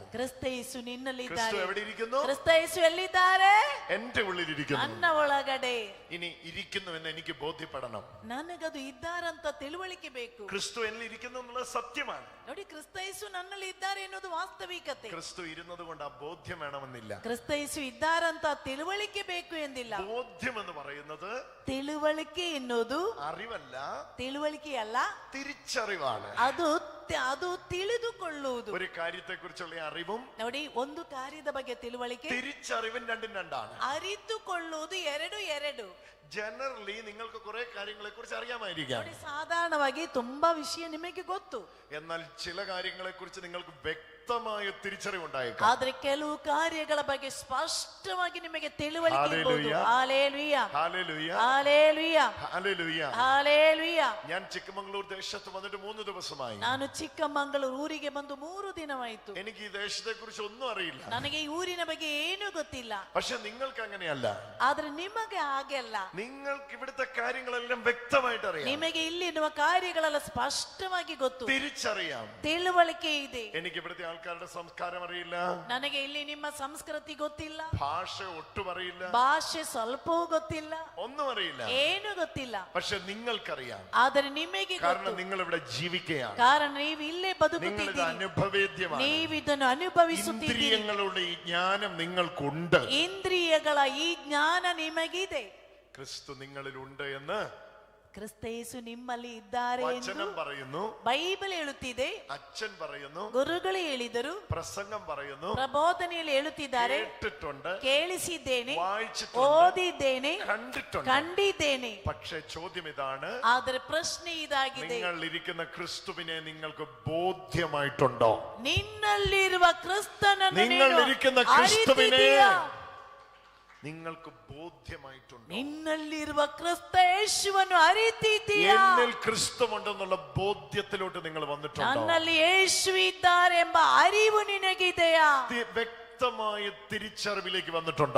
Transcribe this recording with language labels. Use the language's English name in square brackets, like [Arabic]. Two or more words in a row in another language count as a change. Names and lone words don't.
[Kannada] ಕ್ರಿಸ್ತ ಯೇಸು ನಿನ್ನಲ್ಲಿ [Malayalam] ക്രിസ്തു [Kannada] ಇದ್ದಾರೆ. [Malayalam] എവിടെ ഇരിക്കുന്നു? [Kannada] ಕ್ರಿಸ್ತ ಯೇಸು ಎಲ್ಲಿದ್ದಾರೆ? [Malayalam] എന്റെ ഉള്ളിലിരിക്കുന്നു. [Kannada] ನನ್ನ ಒಳಗಡೆ. [Malayalam] ഇനി ഇരിക്കുന്നുവെന്ന് എനിക്ക് ബോധ്യപ്പെടണം. [Kannada] ನನಗದು ಇದ್ದಾರಂತ ತಿಳುವಳಿಕೆ ಬೇಕು. [Malayalam] ക്രിസ്തു എന്നിൽ ഇരിക്കുന്നു എന്നുള്ളത് സത്യമാണ്. [Kannada] ನೋಡಿ, ಕ್ರಿಸ್ತ ಯೇಸು ನನ್ನಲ್ಲಿ ಇದ್ದಾರೆ ಎನ್ನುವುದು ವಾಸ್ತವಿಕತೆ. [Malayalam] ക്രിസ്തു ഇരുന്നത് കൊണ്ട് ആ ബോധ്യം വേണമെന്നില്ല. [Kannada] ಕ್ರಿಸ್ತ ಯೇಸು ಇದ್ದಾರಂತ ತಿಳುವಳಿಕೆ ಬೇಕು ಎಂದಿಲ್ಲ. [Malayalam] ബോധ്യം എന്ന് പറയുന്നത് [Kannada] ತಿಳುವಳಿಕೆ ಎನ್ನುವುದು [Malayalam] അറിവല്ല, [Kannada] ತಿಳುವಳಿಕೆಯಲ್ಲ, [Malayalam] തിരിച്ചറിവാണ്. [Kannada] ಅದು ತಿಳಿದುಕೊಳ್ಳುವುದು. [Malayalam] ഒരു കാര്യത്തെ കുറിച്ചുള്ള അറിവും, [Kannada] ನೋಡಿ, ಒಂದು ಕಾರ್ಯದ ಬಗ್ಗೆ ತಿಳುವಳಿಕೆ, [Malayalam] തിരിച്ചറിവും രണ്ടും രണ്ടാണ്. [Kannada] ಅರಿತುಕೊಳ್ಳುವುದು ಎರಡು. [Malayalam] ജനറലി നിങ്ങൾക്ക് കുറെ കാര്യങ്ങളെ കുറിച്ച് അറിയാമായിരിക്കാം. [Kannada] ನೋಡಿ, ಸಾಧಾರಣವಾಗಿ ತುಂಬಾ ವಿಷಯ ನಿಮಗೆ ಗೊತ್ತು. [Malayalam] എന്നാൽ ചില കാര്യങ്ങളെ കുറിച്ച് നിങ്ങൾക്ക് വ്യക്തമായ തിരിച്ചറിവുണ്ടായേക്കാം. [Kannada] ಆದ್ರೆ ಕೆಲವು ಕಾರ್ಯಗಳ ಬಗ್ಗೆ ಸ್ಪಷ್ಟವಾಗಿ ನಿಮಗೆ ತಿಳುವಳಿಕೆ ಇರಬಹುದು. [Malayalam] ഹല്ലേലൂയ, ഹല്ലേലൂയ, ഹല്ലേലൂയ, ഹല്ലേലൂയ. ഹല്ലേലൂയ. ഞാൻ ചിക്കമംഗളൂർ ദേശത്ത് വന്നിട്ട് 3 ദിവസമായി. [Kannada] ನಾನು ಚಿಕ್ಕಮಗಳೂರು ಊರಿಗೆ ಬಂದು 3 ದಿನವಾಯಿತು. [Malayalam] എനിക്ക് ഈ ദേശത്തെ കുറിച്ച് ഒന്നും അറിയില്ല. [Kannada] ನನಗೆ ಈ ಊರಿನ ಬಗ್ಗೆ ಏನೂ ಗೊತ್ತಿಲ್ಲ. [Malayalam] പക്ഷെ നിങ്ങൾക്ക് അങ്ങനെയല്ല. [Kannada] ಆದ್ರೆ ನಿಮಗೆ ಹಾಗೆಲ್ಲ. [Malayalam] നിങ്ങൾക്ക് ഇവിടുത്തെ കാര്യങ്ങളെല്ലാം വ്യക്തമായിട്ട് അറിയാം. [Kannada] ನಿಮಗೆ ಇಲ್ಲಿರುವ ಕಾರ್ಯಗಳೆಲ್ಲ ಸ್ಪಷ್ಟವಾಗಿ ಗೊತ್ತು, [Malayalam] തിരിച്ചറിയാം. [Kannada] ತಿಳುವಳಿಕೆ ಇದೆ. [Malayalam] എനിക്ക് ഇവിടുത്തെ ആൾക്കാരുടെ സംസ്കാരം അറിയില്ല, [Kannada] ನನಗೆ ಇಲ್ಲಿ ನಿಮ್ಮ ಸಂಸ್ಕೃತಿ ಗೊತ್ತಿಲ್ಲ, [Malayalam] ഭാഷ ഒട്ടും അറിയില്ല, [Kannada] ಭಾಷೆ ಸ್ವಲ್ಪವೂ ಗೊತ್ತಿಲ್ಲ, [Malayalam] ഒന്നും അറിയില്ല. [Kannada] ಏನು ಗೊತ್ತಿಲ್ಲ. [Malayalam] പക്ഷെ നിങ്ങൾക്കറിയാം. [Kannada] ಆದರೆ ನಿಮಗೆ [Malayalam] കാരണം [Kannada] ಗೊತ್ತು, [Malayalam] നിങ്ങൾ ഇവിടെ ജീവിക്കുകയാണ്. [Kannada] ಕಾರಣ ನೀವು ಇಲ್ಲೇ [Malayalam] നിങ്ങളിത് [Kannada] ಬದುಕುತ್ತಿದ್ದೀರಿ, [Malayalam] അനുഭവേദ്യമാണ്. [Kannada] ನೀವು ಇದನ್ನು ಅನುಭವಿಸುತ್ತಿದ್ದೀರಿ. [Malayalam] ഇന്ദ്രിയങ്ങളുടെ ഈ ജ്ഞാനം നിങ്ങൾക്കുണ്ട്. [Kannada] ಇಂದ್ರಿಯಗಳ ಈ ಜ್ಞಾನ ನಿಮಗಿದೆ. [Malayalam] ക്രിസ്തു നിങ്ങളിലുണ്ട് എന്ന് [Kannada] ಕ್ರಿಸ್ತ ಯೇಸು ನಿಮ್ಮಲ್ಲಿ ಇದ್ದಾರೆ ಎಂದು [Malayalam] വചനം പറയുന്നു, [Kannada] ಬೈಬಲ್ ಹೇಳುತ್ತಿದೆ, [Malayalam] അച്ഛൻ പറയുന്നു, [Kannada] ಗುರುಗಳು ಹೇಳಿದರು, [Malayalam] പ്രസംഗം പറയുന്നു, [Kannada] ಪ್ರಬೋಧನೆಯಲ್ಲಿ ಹೇಳುತ್ತಿದ್ದಾರೆ, [Malayalam] കേട്ടിട്ടുണ്ട്, [Kannada] ಕೇಳಿಸಿದ್ದೇನೆ, [Malayalam] വായിച്ചിട്ടുണ്ട്, [Kannada] ಓದಿದ್ದೇನೆ, [Malayalam] കണ്ടിട്ടുണ്ട്. [Kannada] ಕಂಡಿದ್ದೇನೆ. [Malayalam] പക്ഷെ ചോദ്യം ഇതാണ്, [Kannada] ಆದರೆ ಪ್ರಶ್ನೆ ಇದಾಗಿದೆ, [Malayalam] നിങ്ങൾ ഇരിക്കുന്ന ക്രിസ്തുവിനെ നിങ്ങൾക്ക് ബോധ്യമായിട്ടുണ്ടോ? [Kannada] ನಿನ್ನಲ್ಲಿರುವ ಕ್ರಿಸ್ತನನ್ನು [Malayalam] നിങ്ങൾ [Kannada] ನೀನು [Malayalam] ഇരിക്കുന്ന ക്രിസ്തുവിനെ [Kannada] ಅರಿತಿದ್ದೀಯಾ? [Malayalam] നിങ്ങൾക്ക് ബോധ്യമായിട്ടുണ്ടോ? [Kannada] ನಿನ್ನಲ್ಲಿರುವ ಕ್ರಿಸ್ತ ಯೇಸುವನ್ನು ಅರಿತಿದ್ದೀಯಾ? [Malayalam] എന്നിൽ ക്രിസ്തുവുണ്ടെന്നുള്ള ബോധ്യത്തിലോട്ട് നിങ്ങൾ വന്നിട്ടുണ്ടോ? [Kannada] ನನ್ನಲ್ಲಿ ಯೇಸು ಇದ್ದಾರೆ ಎಂಬ ಅರಿವು ನಿನಗಿದೆಯಾ? [Malayalam] വ്യക്തമായ തിരിച്ചറിവിലേക്ക് വന്നിട്ടുണ്ടോ?